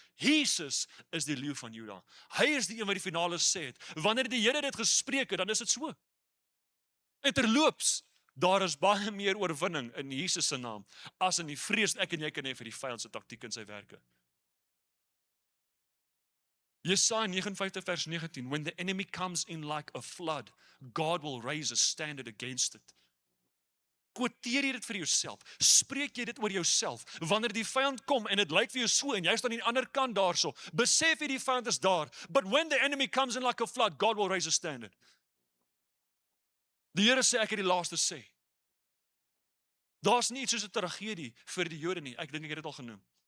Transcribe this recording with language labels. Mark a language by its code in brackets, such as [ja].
[af] Jesus is die leeu van Juda. Hy is die een wat die finale sê het. Wanneer die Here dit gespreek het, dan is dit so. En terloops, daar is baie meer oorwinning in Jesus se naam, as in die vrees ek en jy kan hê vir die vyand se taktiek en sy werke. [en] Jesaja 59 vers 19, when the enemy comes in like a flood, God will raise a standard against it. [af] Quoteer jy dit vir jouself? Spreek jy dit oor jouself? Wanneer die vyand kom en dit lyk vir jou so en jy staan aan die ander kant daarso, besef jy die vyand is daar, [en] but when the enemy comes in like a flood, God will raise a standard. [af] Die Here sê ek het die laaste sê. Daar's nie iets soos 'n tragedie vir die Jode nie. Ek dink ek het dit al genoem.